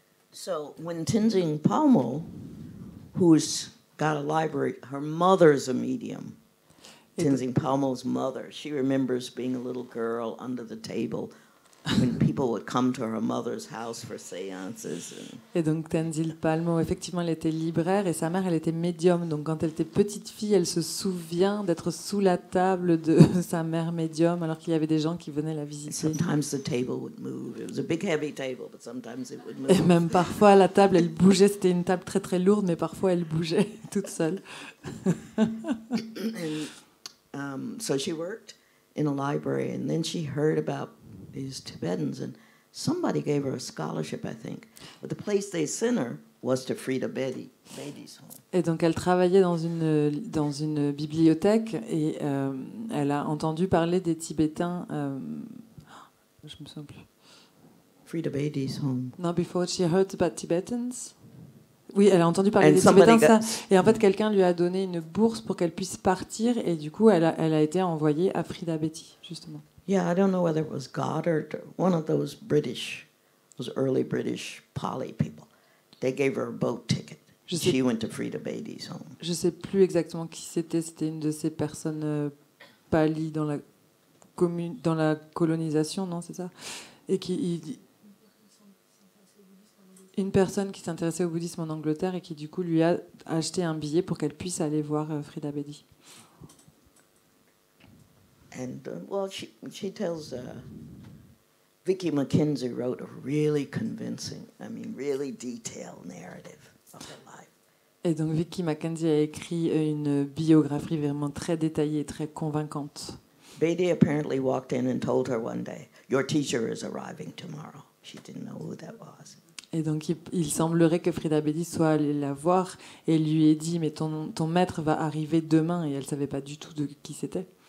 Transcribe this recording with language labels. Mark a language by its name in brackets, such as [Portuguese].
[English] So when Tenzing Palmo, who's got a library, her mother's a medium. Tenzing Palmo's mother, she remembers being a little girl under the table when people would come to her mother's house for séances. [French] Et donc Tenzing Palmo, effectivement, elle était libraire et sa mère, elle était médium. Donc quand elle était petite fille, elle se souvient d'être sous la table de sa mère médium alors qu'il y avait des gens qui venaient la visiter. [English] Sometimes the table would move. It was a big heavy table, but sometimes it would move. [French] Et même parfois, la table, elle bougeait. C'était une table très très lourde, mais parfois elle bougeait toute seule. [English] So she worked in a library, and then she heard about these Tibetans, and somebody gave her a scholarship, I think. But the place they sent her was to Frida Beatty's home. [French] Et donc elle travaillait dans une bibliothèque et elle a entendu parler des Tibétains. Je me souviens plus. [English] Frida Beatty's home. No, before she heard about Tibetans. [French] Oui, elle a entendu parler des Tibétains. Et en fait, quelqu'un lui a donné une bourse pour qu'elle puisse partir. Et du coup, elle a été envoyée à Frida Betty, justement. [English] Yeah, I don't know whether it was Goddard or one of those early British Pali people. They gave her a boat ticket. She went to Frida Beatty's home. [French] Je sais plus exactement qui c'était. C'était une de ces personnes Pali dans la colonisation, non, c'est ça? Et une personne qui s'intéressait au bouddhisme en Angleterre et qui du coup lui a acheté un billet pour qu'elle puisse aller voir Frida Betty. [English] And well, she tells Vicky McKenzie wrote a really convincing, really detailed narrative of her life. [French] Et donc Vicky McKenzie a écrit une biographie vraiment très détaillée et très convaincante. [English] Beatty apparently walked in and told her one day, "Your teacher is arriving tomorrow." She didn't know who that was. [French] Et donc il semblerait que Frida Betty soit allée la voir et lui ait dit mais ton maître va arriver demain, et elle savait pas du tout de qui c'était.